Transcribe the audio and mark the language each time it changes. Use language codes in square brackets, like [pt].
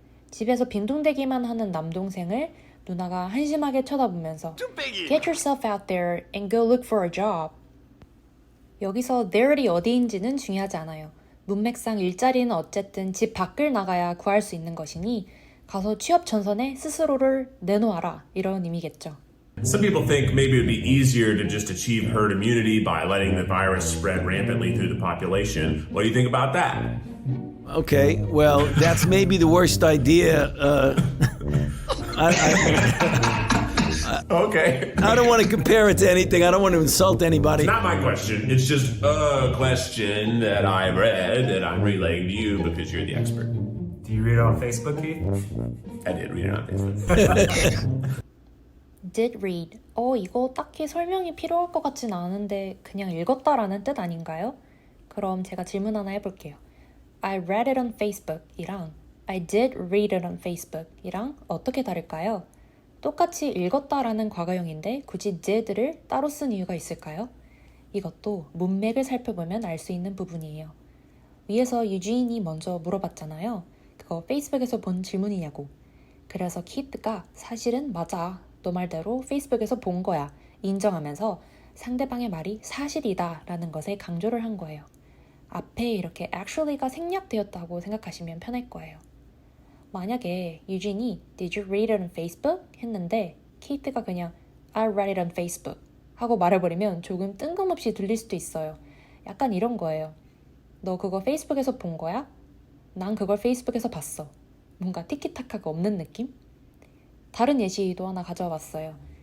[ko] 집에서 빈둥대기만 하는 남동생을 누나가 한심하게 쳐다보면서 [en] Get yourself out there and go look for a job. [ko] 여기서 there이 어디인지는 중요하지 않아요. 문맥상 일자리는 어쨌든 집 밖을 나가야 구할 수 있는 것이니 가서 취업 전선에 스스로를 내놓아라 이런 의미겠죠. [en] Some people think maybe it would be easier to just achieve herd immunity by letting the virus spread rampantly through the population. What do you think about that? Okay, well, that's maybe the worst idea. Okay. I don't want to compare it to anything. I don't want to insult anybody. Not my question. It's just a question that I read that I'm relaying to you because you're the expert. Do you read it on Facebook, Keith? I did read it on Facebook. Did read. [ko] 이거 딱히 설명이 필요할 것 같진 않은데 그냥 읽었다라는 뜻 아닌가요? 그럼 제가 질문 하나 해볼게요. [en] I read it on Facebook [ko] 이랑 [en] I did read it on Facebook [ko] 이랑 어떻게 다를까요? 똑같이 읽었다라는 과거형인데 굳이 did를 따로 쓴 이유가 있을까요? 이것도 문맥을 살펴보면 알 수 있는 부분이에요. 위에서 유지인이 먼저 물어봤잖아요. 그거 페이스북에서 본 질문이냐고. 그래서 키트가 사실은 맞아. 너 말대로 페이스북에서 본 거야. 인정하면서 상대방의 말이 사실이다 라는 것에 강조를 한 거예요. 앞에 이렇게 actually가 생략되었다고 생각하시면 편할 거예요. 만약에 유진이 [en] Did you read it on Facebook? [ko] 했는데 케이트가 그냥 [en] I read it on Facebook [ko] 하고 말해버리면 조금 뜬금없이 들릴 수도 있어요. 약간 이런 거예요. 너 그거 페이스북에서 본 거야? 난 그걸 페이스북에서 봤어. 뭔가 티키타카가 없는 느낌? 다른 예시도 하나 가져와 봤어요.